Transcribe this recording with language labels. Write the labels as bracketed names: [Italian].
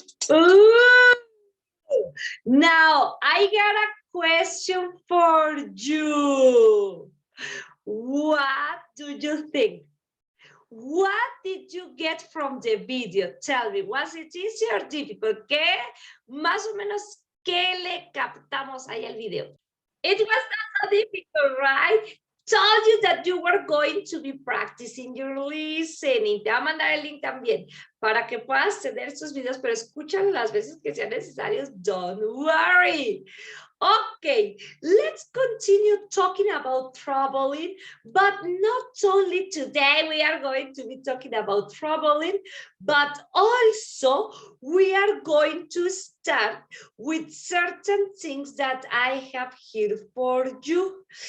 [English] Ooh. Now, I got a question for you. What do you think? What did you get from the video? Tell me, was it easy or difficult? [Spanish] ¿Qué más o menos qué le captamos ahí al video? [English] It was not so difficult, right? Told you that you were going to be practicing your listening. [Spanish] Te voy a mandar el link también para que puedas tener estos videos, pero escúchalo las veces que sean necesarios. [English] Don't worry. Okay, let's continue talking about traveling, but not only today we are going to be talking about traveling, but also we are going to start with certain things that I have here for you.